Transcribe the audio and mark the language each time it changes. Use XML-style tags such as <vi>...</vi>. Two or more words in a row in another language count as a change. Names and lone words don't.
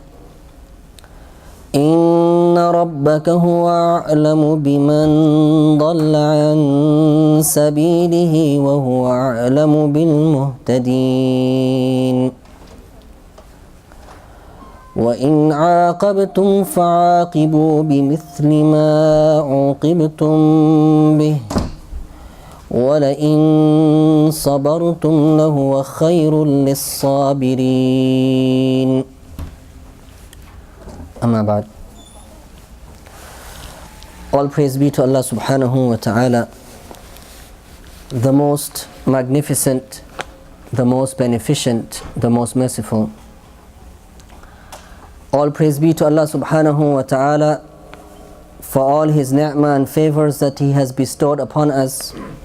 <ar>إن ربك هو أعلم بمن ضل عن سبيله وهو أعلم بالمهتدين وإن عاقبتم فعاقبوا بمثل ما عوقبتم به ولئن صبرتم لهو خير للصابرين. أما بعد.</ar> <en>All praise be to Allah</en> <ar>سبحانه وتعالى,</ar> <en>the most magnificent, the most beneficent, the most merciful. All praise be to Allah</en> <ar>سبحانه وتعالى</ar> <en>for all His ni'mah and favors that He has bestowed upon us.</en>